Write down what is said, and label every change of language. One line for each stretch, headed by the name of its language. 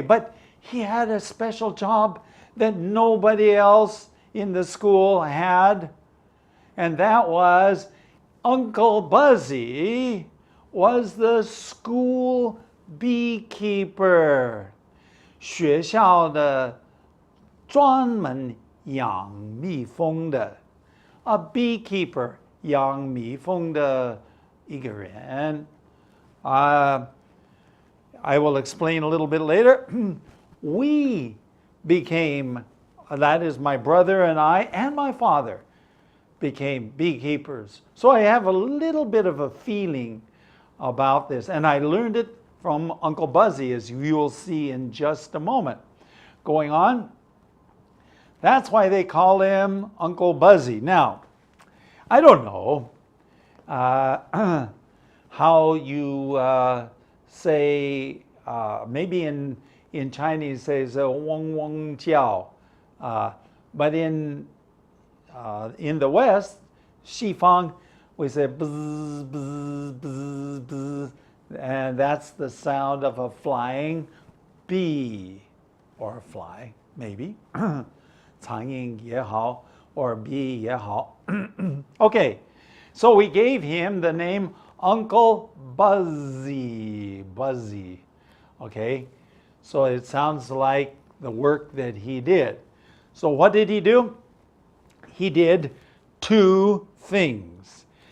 English: But he had a special job that nobody else in the school had, and that was Uncle Buzzy was the school beekeeper.
Chinese: 学校的专门养蜜蜂的
English: a beekeeper
Chinese: 养蜜蜂的一个人。
English: I will explain a little bit later. We became, that is my brother and I and my father became beekeepers. So I have a little bit of a feeling about this, and I learned it from Uncle Buzzy, as you will see in just a moment. Going on, that's why they call him Uncle Buzzy. Now, I don't know how you say, maybe in Chinese says
Chinese: wong wong jiao,
English: but in the West, Xifang, we say bzz, bzz, bzz, bzz, and that's the sound of a flying bee, or a fly, maybe.
Chinese: 苍蝇也好,
English: or bee
Chinese: 也好.
English: Okay, so we gave him the name Uncle Buzzy. Buzzy. Okay, so it sounds like the work that he did. So what did he do? He did two things.